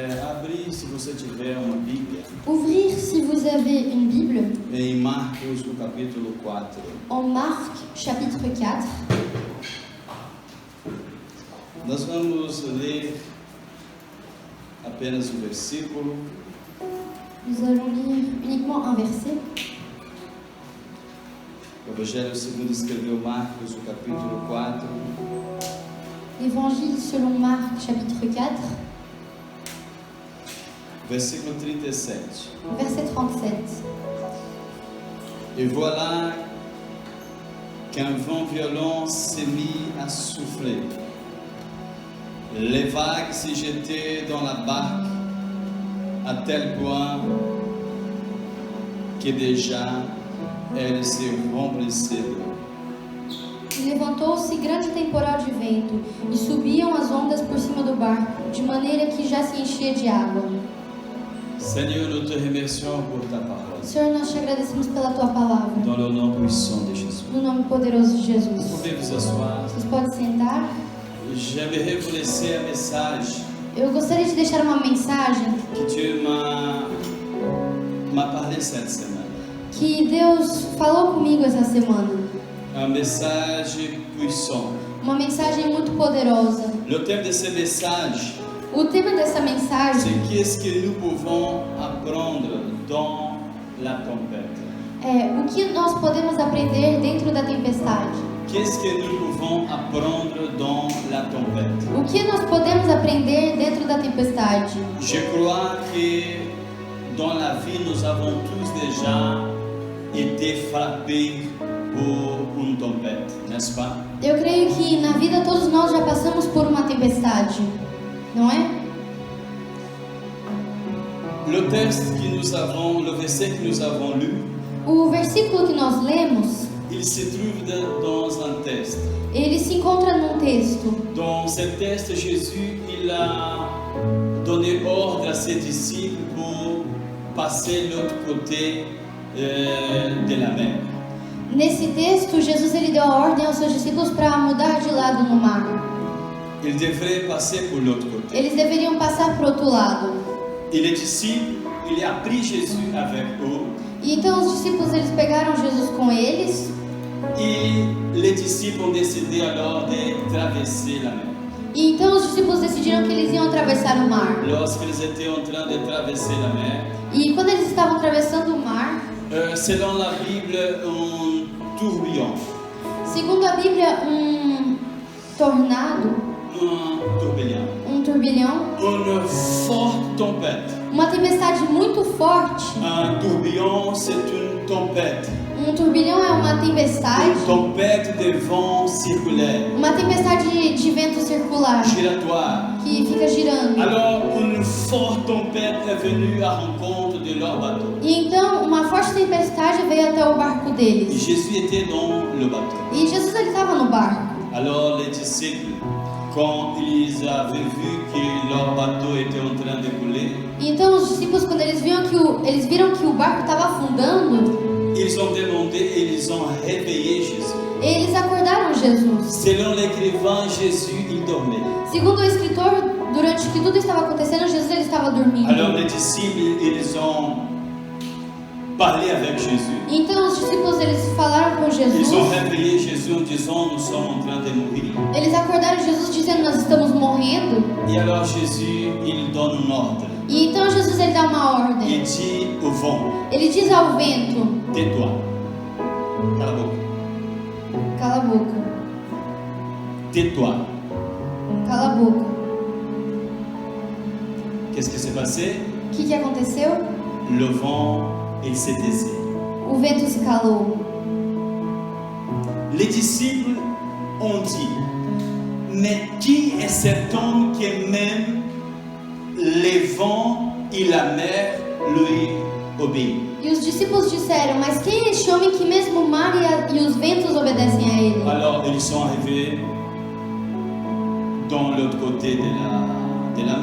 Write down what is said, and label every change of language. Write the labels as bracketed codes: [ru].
[pt] abrir, se você tiver uma Bíblia, [fr] ouvrir si vous avez une Bible [pt] em Marcos, no capítulo 4. [fr] en Marc chapitre 4. [pt] Nós vamos ler apenas um versículo. [fr] Nous allons lire uniquement un verset. [pt] O Evangelho segundo escreveu Marcos, no capítulo 4, [fr] Évangile selon Marc chapitre 4, [pt] versículo 37. [fr] verset 37. Et voilà qu'un vent violent s'est mis à souffler. Les vagues s'y jetaient dans la barque à tel point que déjà elle se remplissait d'eau. [pt] E levantou-se grande temporal de vento, e subiam as ondas por cima do barco, de maneira que já se enchia de água. [fr] Seigneur, nous te remercions pour ta parole. [pt] Senhor, nós te agradecemos pela tua palavra, [fr] Dans le nom puissant de Jésus. [pt] no nome poderoso de [fr] Vous [pt] Jesus. [fr] pouvez vous asseoir. [pt] Vocês podem sentar. [fr] J'aimerais vous laisser un message [pt] Eu gostaria de deixar uma mensagem [fr] que Dieu m'a parlé cette semaine. [pt] que Deus falou comigo essa semana. [fr] Un message puissant. [pt] Uma mensagem muito poderosa. [fr] Le thème de ce message, [pt] O tema dessa mensagem [fr] c'est qu'est-ce que nous pouvons apprendre dans la tempête. [pt] é o que nós podemos aprender dentro da tempestade. [fr] Qu'est-ce que nous pouvons apprendre dans la tempête? [pt] O que nós podemos aprender dentro da tempestade? [fr] Je crois que dans la vie, nous avons tous déjà été frappés por une tempête, n'est-ce pas? [pt] Eu creio que na vida todos nós já passamos por uma tempestade, não é? [fr] Le texte que nous avons, le verset que nous avons lu, [pt] O versículo que nós lemos, [fr] il se trouve dans un texte. [pt] ele se encontra num texto. [fr] Dans ce texte, Jésus, il a donné ordre à ses disciples pour passer l'autre côté de la mer. [pt] Nesse texto, Jesus ele deu a ordem aos seus discípulos para mudar de lado no mar. [fr] Ils devraient passer pour l'autre côté. [pt] Eles deveriam passar para o outro lado. [fr] Et les disciples, il a pris Jésus avec eux. [pt] E então os discípulos eles pegaram Jesus com eles. [fr] Et les disciples ont décidé alors de traverser la mer. [pt] E então os discípulos decidiram que eles iam atravessar o mar. [fr] Lorsqu'ils étaient en train de traverser la mer, [pt] E quando eles estavam atravessando o mar, [fr] selon la Bible, un tourbillon. [pt] segundo a Bíblia, tornado, [fr] Un tourbillon. [pt] turbilhão, [fr] Une forte tempête. [pt] uma tempestade muito forte. [fr] Un tourbillon, c'est une tempête. [pt] Um turbilhão é uma tempestade, [fr] Une tempête de vent circulaire, [pt] uma tempestade de vento circular [fr] giratoire. [pt] que fica girando. [fr] Alors, une forte tempête est venue à rencontre de leur bateau. [pt] E então uma forte tempestade veio até o barco [fr] Et [pt] deles. [fr] Jésus était dans le bateau. [pt] E Jesus ele estava no barco. [fr] Alors, les disciples, quand ils avaient vu que leur bateau était en train de couler, [pt] E então os discípulos quando eles viram que o barco estava afundando, [fr] ils ont demandé et ils ont réveillé Jésus. [pt] eles acordaram Jesus. [fr] Selon l'écrivain, Jésus, il dormait. [pt] Segundo o escritor, durante que tudo estava acontecendo, Jesus ele estava dormindo. [fr] Alors, les disciples, ils ont parlé avec Jésus. [pt] Então os discípulos eles falaram com [fr] Ils [pt] Jesus. [fr] ont réveillé Jésus en disant, nous sommes en train de mourir. [pt] Eles acordaram Jesus dizendo nós estamos morrendo. [fr] Et alors Jésus, il donne un ordre. [pt] E então Jesus ele dá uma ordem. [fr] dit au vent, [pt] Ele diz ao vento: [fr] tais-toi. [pt] Cala a boca. cala a boca, [fr] Tais-toi. [pt] cala a boca. [fr] Qu'est-ce qui s'est passé? [pt] O que aconteceu? [fr] Le vent, il s'est taisé. [pt] O vento se calou. [fr] Les disciples ont dit, mais qui est cet homme qui même les vents et la mer lui obéissent? [pt] E os discípulos disseram: mas quem é este homem que mesmo o mar e os ventos obedecem a ele? [fr] Alors ils sont arrivés dans l'autre côté de